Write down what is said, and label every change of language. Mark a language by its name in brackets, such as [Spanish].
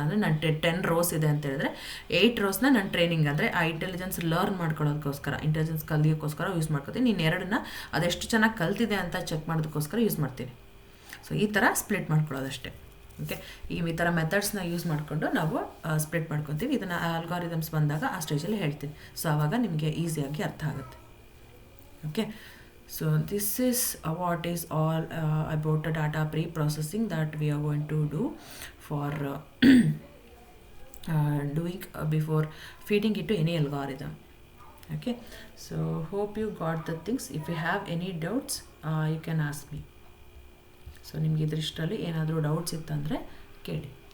[Kannada] ಅಂದರೆ ನಾನು 10 ರೋಸ್ ಇದೆ ಅಂತ ಹೇಳಿದ್ರೆ 8 ರೋಸ್ನ ನಾನು ಟ್ರೈನಿಂಗ್ ಅಂದರೆ ಆ ಇಂಟೆಲಿಜೆನ್ಸ್ ಲರ್ನ್ ಮಾಡ್ಕೊಳ್ಳೋದಕ್ಕೋಸ್ಕರ, ಇಂಟೆಲಿಜೆನ್ಸ್ ಕಲಿಯೋಕ್ಕೋಸ್ಕರ ಯೂಸ್ ಮಾಡ್ಕೊತೀನಿ. ನೀನು 2ನ್ನ ಅದೆಷ್ಟು ಚೆನ್ನಾಗಿ ಕಲ್ತಿದೆ ಅಂತ ಚೆಕ್ ಮಾಡೋದಕ್ಕೋಸ್ಕರ ಯೂಸ್ ಮಾಡ್ತೀನಿ. ಸೊ ಈ ಥರ ಸ್ಪ್ಲಿಟ್ ಮಾಡ್ಕೊಳ್ಳೋದಷ್ಟೇ. ಓಕೆ, ಈ ಥರ ಮೆಥಡ್ಸ್ನ ಯೂಸ್ ಮಾಡಿಕೊಂಡು ನಾವು ಸ್ಪ್ಲಿಟ್ ಮಾಡ್ಕೊತೀವಿ. ಇದನ್ನು ಆಲ್ಗಾರಿದಮ್ಸ್ ಬಂದಾಗ ಆ ಸ್ಟೇಜಲ್ಲಿ ಹೇಳ್ತೀನಿ. ಸೊ ಆವಾಗ ನಿಮಗೆ ಈಸಿಯಾಗಿ ಅರ್ಥ ಆಗುತ್ತೆ. [English] Okay, so this is what is all about the data pre-processing that we are going to do for doing before feeding it to any algorithm. Okay, so hope you got the things. If you have any doubts, you can ask me. [Kannada] So ನಿಮಗೆ ಇದರಲ್ಲಿ ಏನಾದರೂ doubts ಇತ್ತಂದರೆ ಕೇಳಿ.